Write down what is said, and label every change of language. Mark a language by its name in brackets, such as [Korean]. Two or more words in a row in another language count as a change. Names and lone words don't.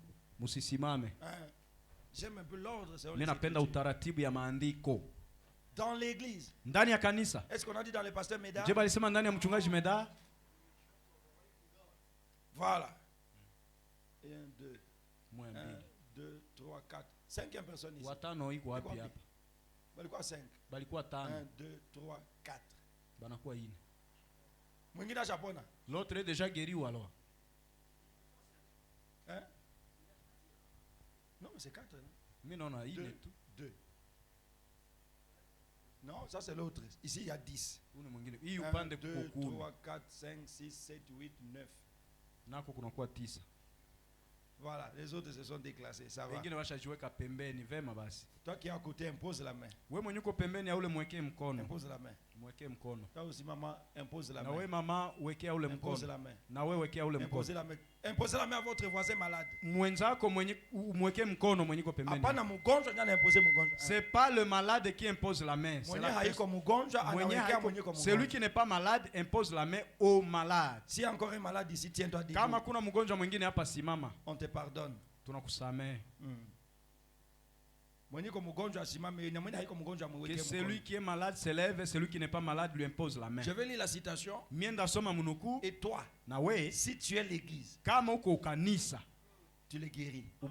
[French] J'aime un peu l'ordre. Dans l'église. Est-ce qu'on a dit dans le pasteur Médard? Voilà. 1, 2. 1, 2, 3, 4. 5e personne ici. [Swahili] Balikuwa 5. 1, 2, 3, 4. Mwingine ashapona. [French] L'autre est déjà guéri ou alors? Hein? Non, mais c'est 4. Mais non, 2. Non, ça c'est l'autre. Ici il y a 10. 1, 2, 3, 4, 5, 6, 7, 8, 9. Voilà, les autres se sont déclassés. Ça va. Toi qui es à côté, impose la main. Impose la main. [Swahili] Mweke mkono. [French] Toi aussi maman, impose la main. [Swahili] Na wewe mama wekea ule mkono. [French] Impose la main. [Swahili] Na wewe wekea ule mkono. [French] Imposez la main. Imposez la main à votre voisin malade. [Swahili] Mwenzako mwenye mweke mkono mwenye ko pembeni. Hapana mgonjwa ndio anaimposer mgonjwa. [French] C'est pas le malade qui impose la main. [Swahili] Mwenye haiko mgonjwa anawekea mwenye ko mgonjwa. [French] Celui qui n'est pas malade impose la main au malade. Si encore un malade ici, tiens-toi debout. [Swahili] Kama kuna mgonjwa mwingine hapa simama. [French] On te pardonne. [Swahili] Tunakusamehe. [French] Que celui qui est malade se lève et celui qui n'est pas malade lui impose la main. Je vais lire la citation. Et toi, si tu es l'église, tu les guéris.